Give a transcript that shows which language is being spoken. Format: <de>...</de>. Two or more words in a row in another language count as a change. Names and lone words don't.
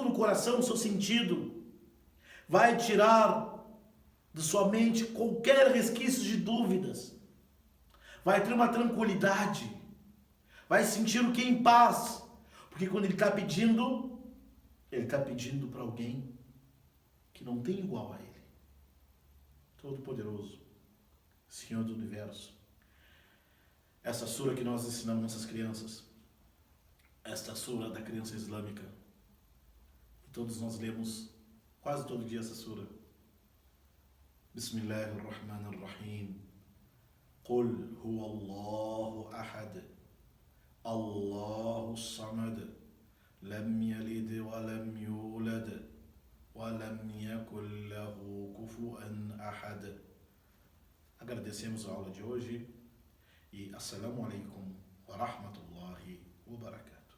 <pt>do coração o seu sentido, vai tirar de sua mente qualquer resquício de dúvidas, vai ter uma tranquilidade, vai sentir o que em paz, porque quando ele está pedindo para alguém que não tem igual a ele, Todo-Poderoso, Senhor do Universo. Essa sura que nós ensinamos nossas crianças, esta sura da criança islâmica, e todos nós lemos quase todo dia essa sura.</pt> <ar>Bismillahirrahmanirrahim. قل هو الله أحد، الله صمد، لم يلد ولم يولد، ولم يكن له كفوا أحد.</ar> <pt>Agradecemos a aula de hoje e</pt> <ar>السلام عليكم ورحمة الله وبركاته.</ar>